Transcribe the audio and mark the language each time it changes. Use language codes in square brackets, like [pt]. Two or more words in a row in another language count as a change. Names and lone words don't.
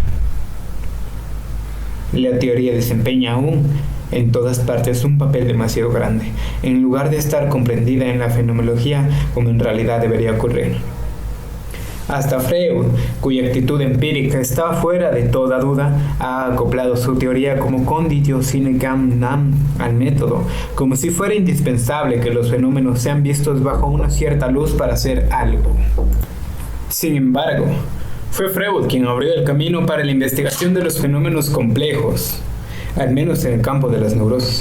[es] La teoría desempeña aún en todas partes un papel demasiado grande, en lugar de estar comprendida en la fenomenología como en realidad debería ocurrir. Hasta Freud, cuya actitud empírica estaba fuera de toda duda, ha acoplado su teoría como [la] conditio sine qua non [es] al método, como si fuera indispensable que los fenómenos sean vistos bajo una cierta luz para hacer algo. Sin embargo, fue Freud quien abrió el camino para la investigación de los fenómenos complejos, al menos en el campo de las neurosis.